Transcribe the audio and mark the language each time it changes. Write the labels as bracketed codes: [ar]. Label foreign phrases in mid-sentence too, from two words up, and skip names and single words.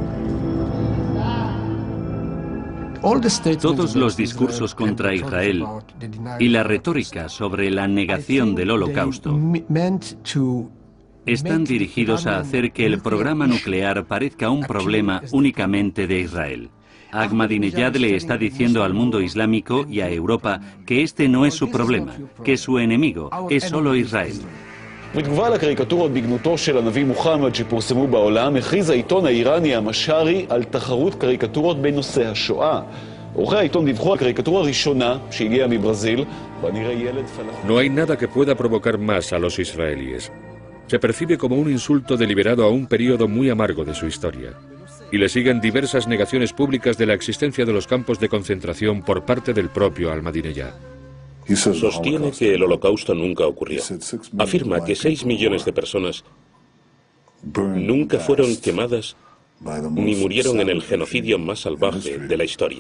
[es] Todos los discursos contra Israel y la retórica sobre la negación del Holocausto están dirigidos a hacer que el programa nuclear parezca un problema únicamente de Israel. Ahmadinejad le está diciendo al mundo islámico y a Europa que este no es su problema, que su enemigo es solo Israel. [he] בתגובה לקריקטורות בגנותו של הנביא מוחמד שפורסמו בעולם, הכריז העיתון האיראני המשארי על תחרות קריקטורות בנושא השואה. עורכי העיתון דיווחו על הקריקטורה הראשונה שהגיעה מברזיל, ונראה ילד פלסטיני. [es] No hay nada que pueda provocar más a los israelíes. Se percibe como un insulto deliberado a un periodo muy amargo de su historia. Y le siguen diversas negaciones públicas de la existencia de los campos de concentración por parte del propio Ahmadinejad. Sostiene que el Holocausto nunca ocurrió. Afirma que 6 millones de personas nunca fueron quemadas ni murieron en el genocidio más salvaje de la historia.